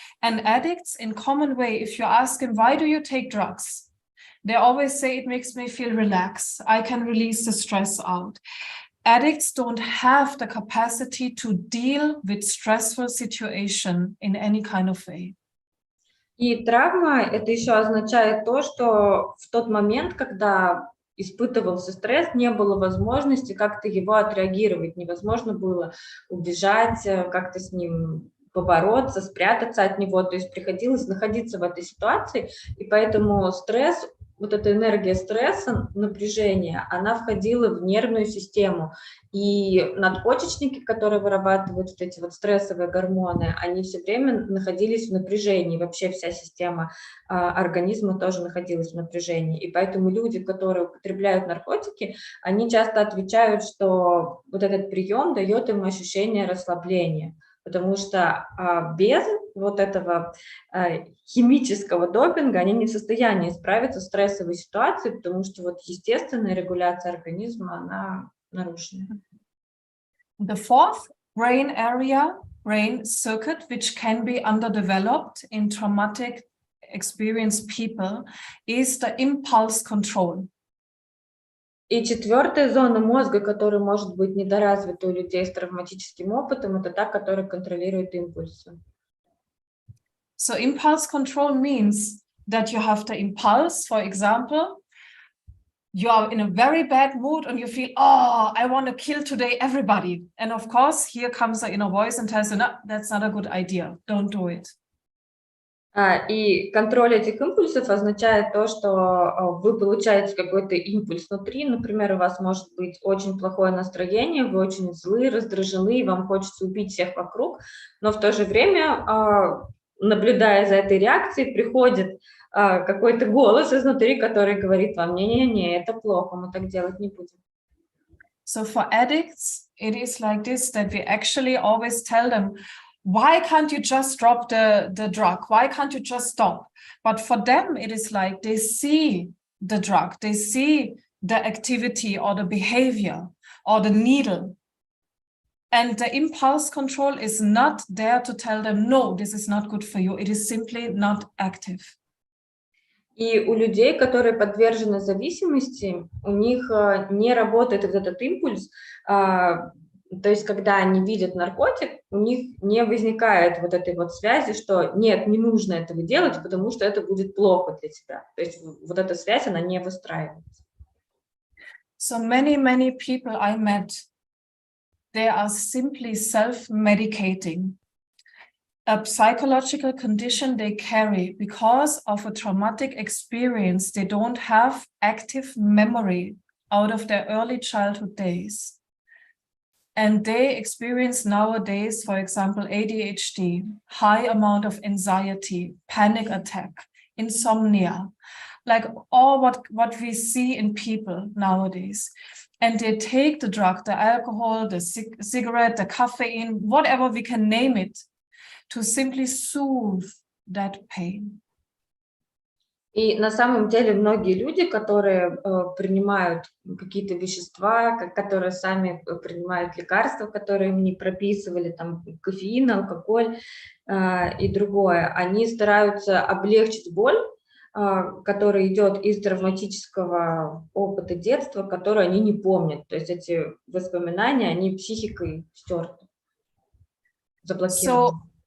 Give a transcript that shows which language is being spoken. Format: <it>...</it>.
<en>And addicts, in common way, if you ask them, why do you take drugs? They always say it makes me feel relaxed. I can release the stress out. Addicts don't have the capacity to deal with stressful situation in any kind of way.</en> <ru>И травма это еще означает то, что в тот момент, когда испытывался стресс, не было возможности как-то его отреагировать, невозможно было убежать, как-то с ним побороться, спрятаться от него, то есть приходилось находиться в этой ситуации, и поэтому стресс, вот эта энергия стресса, напряжения, она входила в нервную систему, и надпочечники, которые вырабатывают вот эти вот стрессовые гормоны, они все время находились в напряжении, вообще вся система организма тоже находилась в напряжении, и поэтому люди, которые употребляют наркотики, они часто отвечают, что вот этот прием дает им ощущение расслабления, потому что без вот этого химического допинга они не в состоянии справиться с стрессовой ситуацией, потому что вот естественная регуляция организма, она нарушена.</ru> <en>The fourth brain area, brain circuit, which can be underdeveloped in traumatic experienced people, is the impulse control.</en> <ru>И четвертая зона мозга, которая может быть недоразвита у людей с травматическим опытом, это та, которая контролирует импульсы.</ru> <en>So impulse control means that you have the impulse, for example, you are in a very bad mood and you feel, oh, I want to kill today everybody. And of course, here comes the inner voice and tells you, no, that's not a good idea. Don't do it.</en> <ru>И контроль этих импульсов означает то, что вы получаете какой-то импульс внутри, например, у вас может быть очень плохое настроение, вы очень злы, раздражены, и вам хочется убить всех вокруг, но в то же время, наблюдая за этой реакцией, приходит какой-то голос изнутри, который говорит вам, не-не-не, это плохо, мы так делать не будем.</ru> <en>So for addicts, it is like this, that we actually always tell them, why can't you just drop the drug? Why can't you just stop? But for them, it is like they see the drug, they see the activity or the behavior or the needle. And the impulse control is not there to tell them, no, this is not good for you. It is simply not active.</en> <ru>И у людей, которые подвержены зависимости, у них не работает вот этот импульс, то есть когда они видят наркотик, у них не возникает вот этой вот связи, что нет, не нужно этого делать, потому что это будет плохо для тебя. То есть вот эта связь, она не выстраивается.</ru> <en>So many people I met, they are simply self-medicating. A psychological condition they carry because of a traumatic experience. They don't have active memory out of their early childhood days. And they experience nowadays, for example, ADHD, high amount of anxiety, panic attack, insomnia, like all what we see in people nowadays. And they take the drug, the alcohol, the cigarette, the caffeine, whatever we can name it, to simply soothe that pain.</en> <ru>И на самом деле многие люди, которые принимают какие-то вещества, которые сами принимают лекарства, которые им не прописывали, там кофеин, алкоголь и другое, они стараются облегчить боль, которая идет из травматического опыта детства, который они не помнят. То есть эти воспоминания, они психикой стерты, заблокированы.</ru>